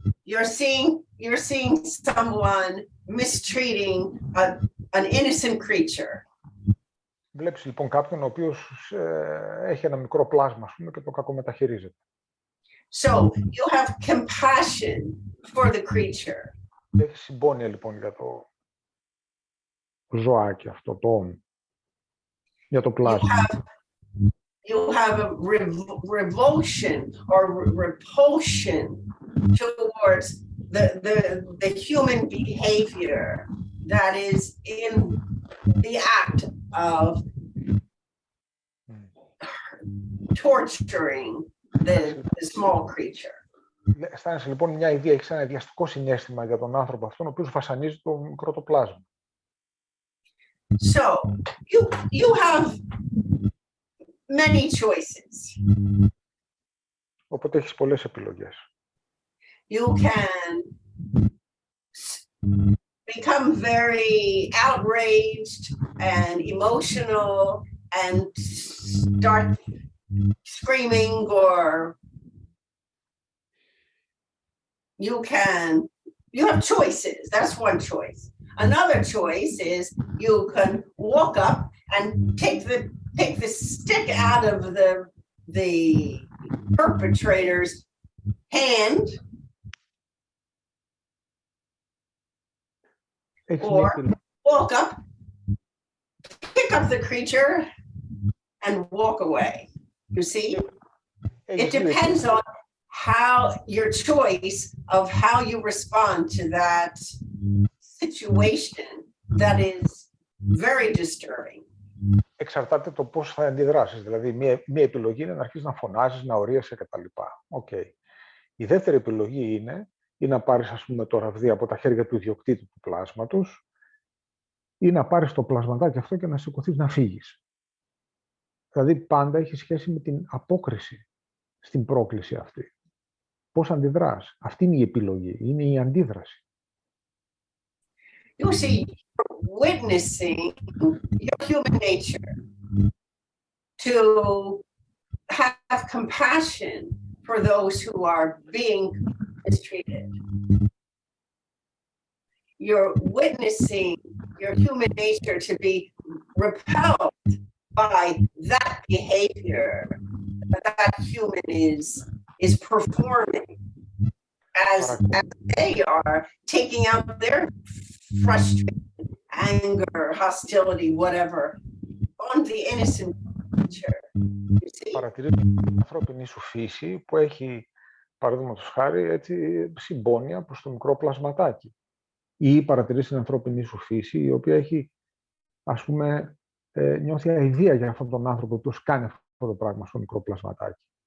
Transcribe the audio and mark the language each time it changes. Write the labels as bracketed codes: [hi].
[en] You're seeing someone mistreating an innocent creature. [el] Βλέπεις λοιπόν κάποιον ο οποίος έχει ένα μικρό πλάσμα, ας πούμε, και το κακομεταχειρίζεται. [en] So, you have compassion for the creature. [el] Έχεις συμπόνια λοιπόν για το ζωάκι αυτό, για το πλάσμα. [en] You have a revulsion or repulsion towards the human behavior that is in the act of torturing the small creature. [el] Αισθάνεσαι λοιπόν μια ιδέα, έχεις ένα ιδιαστικό συναίσθημα για τον άνθρωπο αυτόν, ο οποίος βασανίζει το μικρό το πλάσμα. [en] So, you have many choices. [el] Οπότε έχεις πολλές επιλογές. [en] You can become very outraged and emotional and start screaming, or you have choices. That's one choice. Another choice is you can walk up and take the stick out of the perpetrator's hand, or walk up, pick up the creature, and walk away. You see, it depends on how your choice of how you respond to that situation that is very disturbing. [el] Εξαρτάται το πώς θα αντιδράσεις. Δηλαδή, μία επιλογή είναι να αρχίσεις να φωνάζεις, να ορίεσαι κτλ. Okay. Η δεύτερη επιλογή είναι να πάρεις, ας πούμε, το ραβδί από τα χέρια του ιδιοκτήτη του πλάσματος ή να πάρεις το πλασματάκι αυτό και να σηκωθείς να φύγεις. Δηλαδή, πάντα έχει σχέση με την απόκριση στην πρόκληση αυτή. Πώς αντιδράς. Αυτή είναι η επιλογή, είναι η αντίδραση. [en] You see, witnessing your human nature, to have compassion for those who are being mistreated. You're witnessing your human nature to be repelled by that behavior that human is performing as they are taking out their frustration, anger, hostility, whatever, on the innocent creature. [el] Παρατηρείς την ανθρώπινη σου φύση που έχει, παραδείγματος χάρη, έτσι, συμπόνια προς το μικρό πλασματάκι. Ή παρατηρείς την ανθρώπινη σου φύση η οποία έχει, ας πούμε, νιώθει αηδία για αυτόν τον άνθρωπο που κάνει αυτό το πράγμα στο μικρό πλασματάκι.